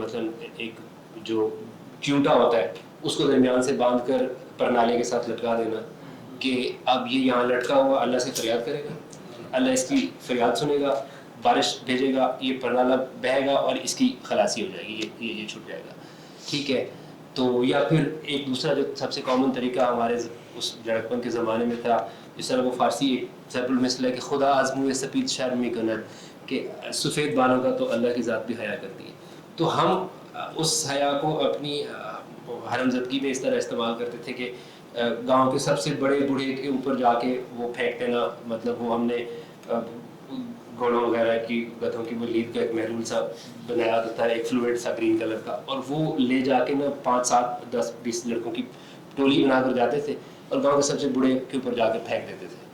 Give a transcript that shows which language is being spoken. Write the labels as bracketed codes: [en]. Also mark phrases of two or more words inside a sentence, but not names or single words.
[ur] مثلا ایک جو چونٹا ہوتا ہے اس کو درمیان سے باندھ کر پرنالے کے ساتھ لٹکا دینا کہ اب یہ یہاں لٹکا ہوا, اللہ سے فریاد کرے گا, اللہ اس کی فریاد سنے گا, بارش بھیجے گا, یہ پرنالہ بہے گا اور اس کی خلاصی ہو جائے گی, یہ چھوٹ جائے گا, ٹھیک ہے. تو یا پھر ایک دوسرا جو سب سے کامن طریقہ ہمارے اس لڑکپن کے زمانے میں تھا, جس طرح وہ فارسی ایک ضرب المثل ہے کہ [fa] خدا آزموئے سپید شرمی کنن, [ur] کہ سفید بالوں کا تو اللہ کی ذات بھی حیا کرتی ہے. تو ہم اس حیا کو اپنی حرم زدگی میں اس طرح استعمال کرتے تھے کہ گاؤں کے سب سے بڑے بوڑھے کے اوپر جا کے وہ پھینک دینا. مطلب وہ ہم نے گھوڑوں وغیرہ کی گدھوں کی وہ لید کا ایک محلول سا بنایا ہوتا تھا, ایک فلوئڈ سا [en] green colour [ur] کا, اور وہ لے جا کے نا 5 7 10 20 لڑکوں کی ٹولی بنا کر جاتے تھے اور گاؤں کے سب سے بوڑھے کے اوپر جا کے پھینک دیتے تھے.